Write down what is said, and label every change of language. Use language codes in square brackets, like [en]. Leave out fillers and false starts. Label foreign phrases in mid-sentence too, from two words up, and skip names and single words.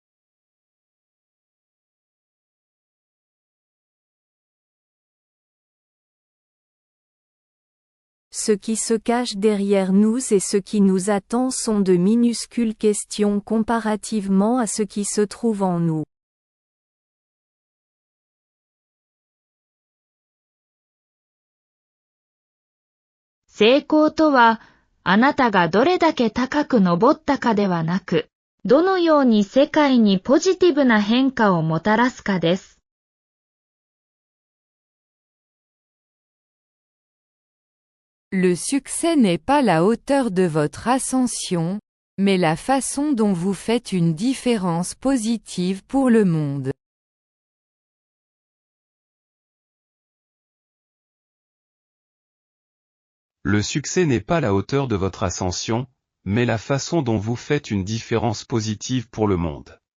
[fr] Ce qui se cache derrière nous et ce qui nous attend sont de minuscules questions comparativement à ce qui se trouve en nous. [ja] 成功とは、あなたがどれだけ高く登ったかではなく、どのように世界にポジティブな変化をもたらすかです。 [fr] Le succès n'est pas la hauteur de votre ascension, mais la façon dont vous faites une différence positive pour le monde. Le succès n'est pas la hauteur de votre ascension, mais la façon dont vous faites une différence positive pour le monde.